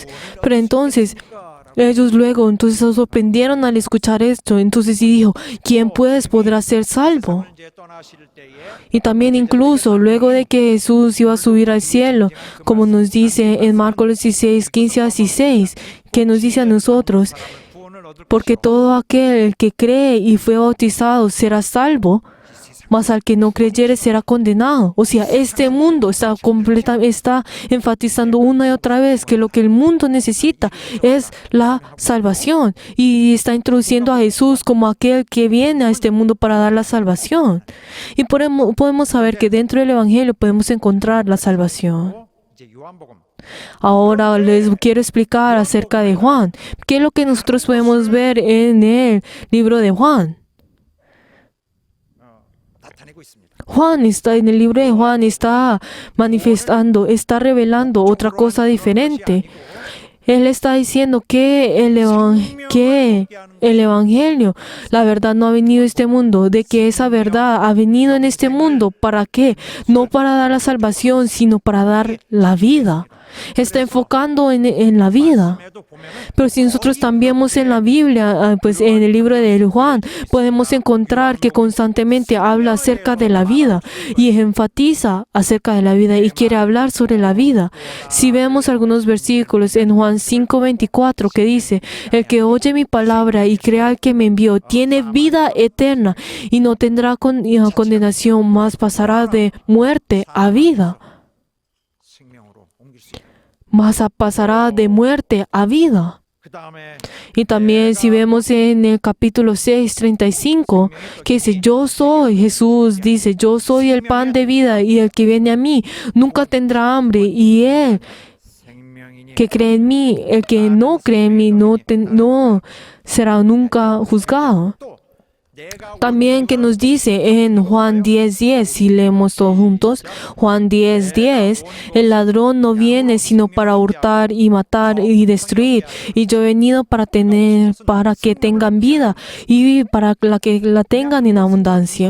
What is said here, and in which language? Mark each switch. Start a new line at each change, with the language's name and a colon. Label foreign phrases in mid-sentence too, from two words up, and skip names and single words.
Spanish: Pero entonces ellos luego entonces se sorprendieron al escuchar esto. Entonces dijo, ¿quién pues podrá ser salvo?
Korean: 이제 떠나실 때에
Spanish: Y también incluso luego de que Jesús iba a subir al cielo, como nos dice en Marcos 16:15-16, que nos dice a nosotros,
Korean: 구원을 얻을
Spanish: porque todo aquel que cree y fue bautizado será salvo, mas al que no creyere será condenado. O sea, este mundo está enfatizando una y otra vez que lo que el mundo necesita es la salvación. Y está introduciendo a Jesús como aquel que viene a este mundo para dar la salvación. Y podemos saber que dentro del Evangelio podemos encontrar la salvación.
Korean: 이제 요한복음
Spanish: Ahora les quiero explicar acerca de Juan. ¿Qué es lo que nosotros podemos ver en el libro de Juan?
Korean: 나타내고 있습니다.
Spanish: Juan está en el libro de Juan, está manifestando, está revelando otra cosa diferente. Él está diciendo que el Evangelio, la verdad no ha venido a este mundo, de que esa verdad ha venido en este mundo. ¿Para qué? No para dar la salvación, sino para dar la vida. Está enfocando en la vida.
Korean: 에도 보면은
Spanish: Pero si nosotros también vemos en la Biblia, pues en el libro de Juan, podemos encontrar que constantemente habla acerca de la vida y enfatiza acerca de la vida y quiere hablar sobre la vida. Si vemos algunos versículos en Juan 5:24 que dice, el que oye mi palabra y crea al que me envió, tiene vida eterna y no tendrá condenación, mas pasará de muerte a vida.
Korean: 생명으로 옮길 수 있다.
Spanish: Mas pasará de muerte a vida.
Korean: 그다음에
Spanish: Y también si vemos en el capítulo 6:35, que dice, yo soy, Jesús dice, yo soy el pan de vida y el que viene a mí nunca tendrá hambre y él
Korean: 생명이니
Spanish: que cree en mí, el que no cree en mí no será nunca juzgado.
Korean: 또 내가
Spanish: También que nos dice en Juan 10:10, si leemos todos juntos, Juan 10:10, el ladrón no viene sino para hurtar y matar y destruir, y yo he venido para que tengan vida y para que la tengan en abundancia.